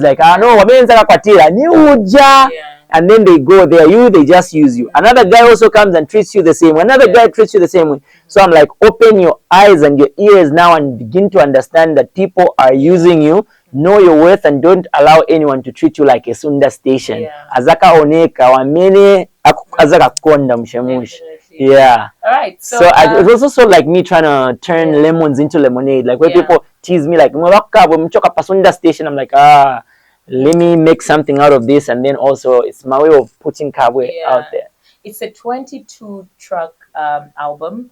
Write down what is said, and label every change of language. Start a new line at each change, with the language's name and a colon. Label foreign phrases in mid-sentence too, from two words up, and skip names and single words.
English: Like, no, and then they go there. They just use you. Another guy also comes and treats you the same way. Another guy treats you the same way. So I'm like, open your eyes and your ears now and begin to understand that people are using you. Know your worth and don't allow anyone to treat you like a Sunda station.
Nyanja: Azaka oneka wamene azaka konda mshemushi.
English: Yeah. All right. So it was also like me trying to turn lemons into lemonade. Like where people tease me like,
Nyanja: mchoka pasunda
English: station. I'm like, let me make something out of this. And then also it's my way of putting Kabwe out there. It's a 22-track album.